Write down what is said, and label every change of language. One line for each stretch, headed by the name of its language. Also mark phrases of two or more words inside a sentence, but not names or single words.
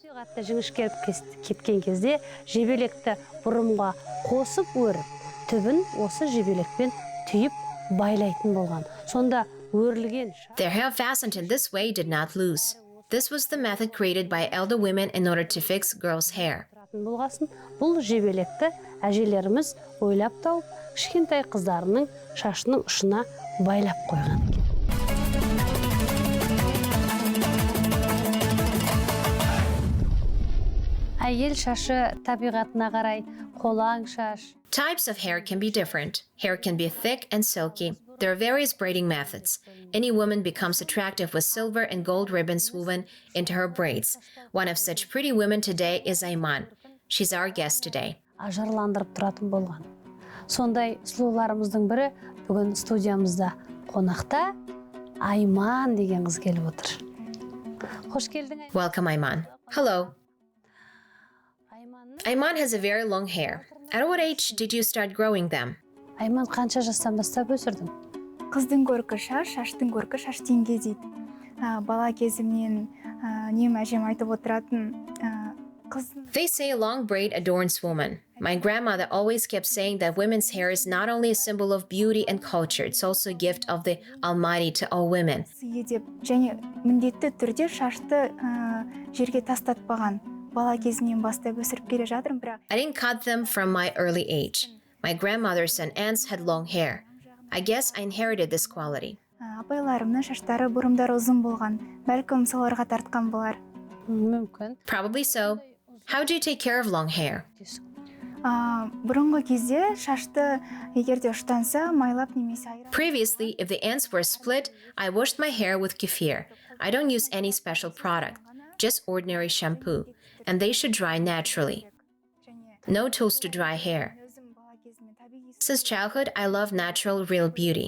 Kazakh: Жіңішкеріп кеткен кезде жебелекті бұрымға қосып өріп, түбін осы жебелекпен түйіп байлайтын болған. Сонда өрілген.
English: Their hair fastened in this way did not lose. This was the method created by elder women in order to fix girls' hair.
Kazakh: Болғасын, бұл жебелекті әжелеріміз ойлап тауып, кішкентай қыздарының шашының ұшына байлап қойған екен. Әйел шашы табиғатына қарай қолаң шаш.
English: Types of hair can be different. Hair can be thick and silky. There are various braiding methods. Any woman becomes attractive with silver and gold ribbons woven into her braids. One of such pretty women today is Aiman. She's our guest today.
Kazakh: Ажарландырып тұратын болған. Сондай сұлуларымыздың бірі бүгін студиямызда қонақта Aiman деген қыз келіп отыр. Қош келдің.
English: Welcome, Aiman. Hello. Aiman has a very long hair. At what age did you start growing them?
Kazakh: Aiman қанша жастан бастап өсірдің? Қыздың көркі шаш, шаштың көркі шаш теңге дейді. Бала кезімнен нем әжем айтып отыратын
English: They say a long braid adorns woman. My grandmother always kept saying that women's hair is not only a symbol of beauty and culture, it's also a gift of the Almighty to all women.
Kazakh: Және міндетті түрде шашты жерге тастатпаған. Бала кезімнен бастап өсіріп келе жатырмын, бірақ
English: I didn't cut them from my early age. My grandmothers and aunts had long hair. I guess I inherited this quality.
Kazakh: Апайларымның шаштары, бұрымдары ұзын болған. Бәлкім соларға тартқан болар. Мүмкін.
English: Probably so. How do you take care of long hair?
Kazakh: Бұрынғы кезде шашты егерде ұштанса, майлап немесе айырып.
English: Previously, if the ends were split, I washed my hair with kefir. I don't use any special product, just ordinary shampoo, and they should dry naturally. No tools to dry hair. Since childhood, I love natural, real beauty.